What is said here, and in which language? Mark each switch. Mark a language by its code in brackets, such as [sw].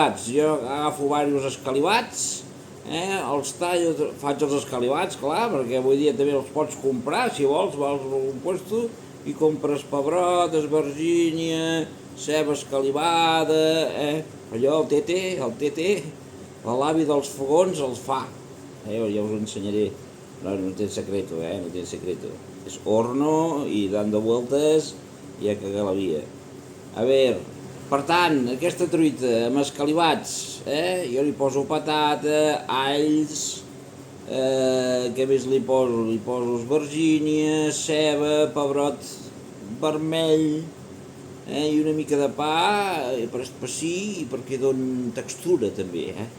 [ca] Jo agafo diversos escalivats, els tallo, faig els escalivats, clar, perquè avui dia també els pots comprar, si vols, vas un puesto i compres pebrot, esvergínia, ceba escalivada, allò, el tete, l'avi dels fogons els fa, ja us ho ensenyaré, no té secreto, no té secreto. [es] Es horno y dando vueltas [ca] i a cagar la via. A veure, per tant, aquesta truita amb escalivats, jo li poso patata, alls, què més li poso? Li poso esvergínia, ceba, pebrot vermell, i una mica de pa per espessir i perquè doni textura també,